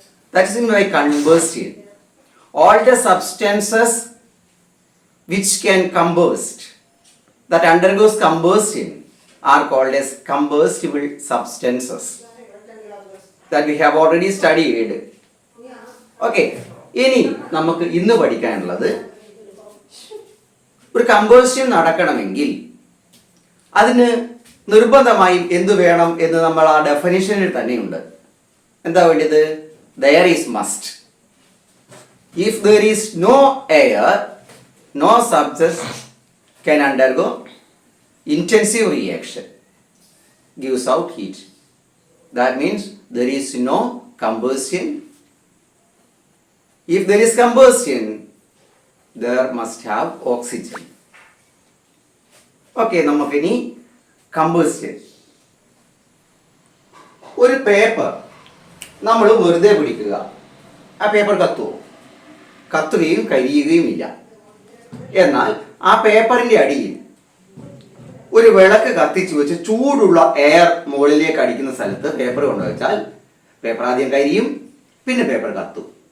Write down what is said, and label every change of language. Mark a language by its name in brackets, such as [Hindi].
[English] That is by combustion. All the substances which can combust, that undergoes combustion, are called as combustible substances. That we have already studied. Okay. [Malayalam] ഇനി നമുക്ക് ഇന്ന് പഠിക്കാനുള്ളത്, ഒരു കമ്പോസ്റ്റൻ നടക്കണമെങ്കിൽ അതിന് നിർബന്ധമായും എന്ത് വേണം എന്ന് നമ്മൾ ആ ഡെഫിനിഷനിൽ തന്നെയുണ്ട്. എന്താ വേണ്ടത്? [English] there is must. If there is no air, no substance can undergo intensive reaction, gives out heat. That means there is no combustion. If there is combustion, there must have oxygen. Okay, [Malayalam] നമുക്കിനി കമ്പോസ്റ്റൻ. ഒരു paper നമ്മൾ വെറുതെ പിടിക്കുക, ആ paper കത്തുമോ? കത്തുകയും കരിയുകയും ഇല്ല. എന്നാൽ ആ പേപ്പറിൻ്റെ അടിയിൽ ഒരു വിളക്ക് കത്തിച്ച് വെച്ച് ചൂടുള്ള എയർ മുകളിലേക്ക് അടിക്കുന്ന സ്ഥലത്ത് പേപ്പർ കൊണ്ടുവച്ചാൽ പേപ്പർ ആദ്യം കരിയും, പിന്നെ പേപ്പർ കത്തും.